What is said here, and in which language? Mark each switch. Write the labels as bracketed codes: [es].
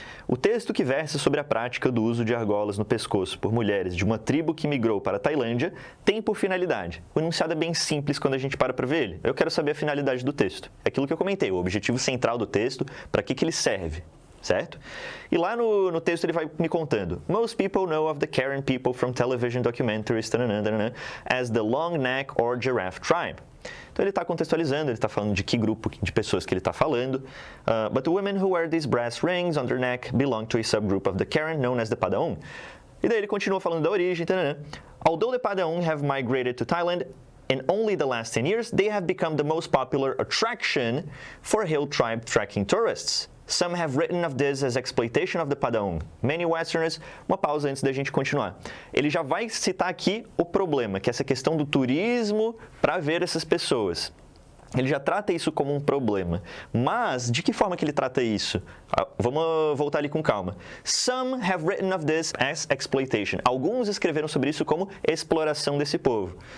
[pt] O texto que versa sobre a prática do uso de argolas no pescoço por mulheres de uma tribo que migrou para a Tailândia tem por finalidade. O enunciado é bem simples quando a gente para ver ele. Eu quero saber a finalidade do texto. É aquilo que eu comentei, o objetivo central do texto, para que ele serve, certo? E lá no texto ele vai me contando. [en] Most people know of the Karen people from television documentaries as the long neck or giraffe tribe. [pt] Então ele está contextualizando, ele está falando de que grupo de pessoas que ele está falando. [en] But the women who wear these brass rings on their neck belong to a subgroup of the Karen known as the Padaong. [pt] E daí ele continua falando da origem. [en] Although the Padaong have migrated to Thailand in only the last 10 years, they have become the most popular attraction for hill tribe trekking tourists. Some have written of this as exploitation of the Padaong. Many Westerners... [pt] Uma pausa antes da gente continuar. Ele já vai citar aqui o problema, que é essa questão do turismo para ver essas pessoas. Ele já trata isso como um problema. Mas, de que forma que ele trata isso? Vamos voltar ali com calma. [en] Some have written of this as exploitation. [pt] Alguns escreveram sobre isso como exploração desse povo.